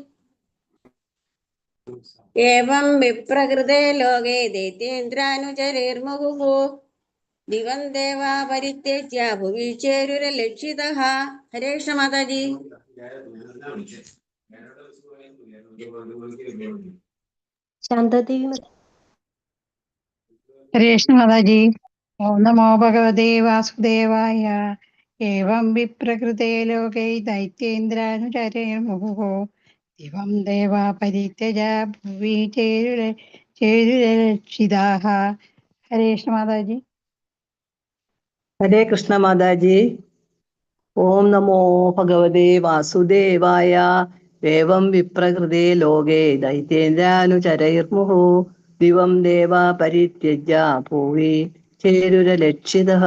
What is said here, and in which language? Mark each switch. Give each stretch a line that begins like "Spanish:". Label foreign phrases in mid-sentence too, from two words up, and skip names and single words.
Sanskrit: ഏവം വിപ്രകൃതേ ലോകേ ദൈത്യേന്ദ്രാനുചരൈർമുഹുഃ ദിവം ദേവാ പരിത്യജ്യ ഭുവി ചേരുരലക്ഷിതഃ. ഹരേ കൃഷ്ണ മാതാജി. ശാന്താദേവി മാതാജി. ഹരേ കൃഷ്ണ മാതാജി. ഓം നമോ ഭഗവതേ വാസുദേവായ. एवं विप्रकृते लोके दैत्येन्द्रानुचरेर्मुहुः दिवं देवा परित्यजा भुवि चेरुरक्षिताः। हरे कृष्ण माताजी। ഹരേ കൃഷ്ണ മാതാജി. ഓം നമോ ഭഗവതേ വാസുദേവായ. ഏവം വിപ്രകൃതേ ലോകേ ദൈത്യേന്ദ്രാനുചരൈർമുഹു ദിവം ദേവാ പരിത്യജ്യ ഭൂവി ചേരുരലക്ഷിതഃ.